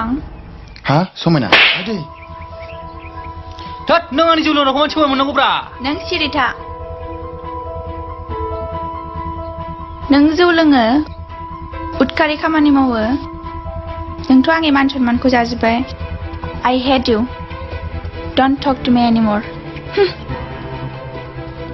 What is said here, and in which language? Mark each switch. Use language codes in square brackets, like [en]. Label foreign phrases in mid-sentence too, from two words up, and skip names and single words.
[brx] हा समायना दे थोद नों आंनि जौ लोंनायखौ मानसि मोननांगौब्रा नों सिरि था नों जौ लोङो उदखारि खामानि मावो नोंथ' आंनि मान सन्मानखौ जाजोब्बाय [en] I hate you don't talk to me anymore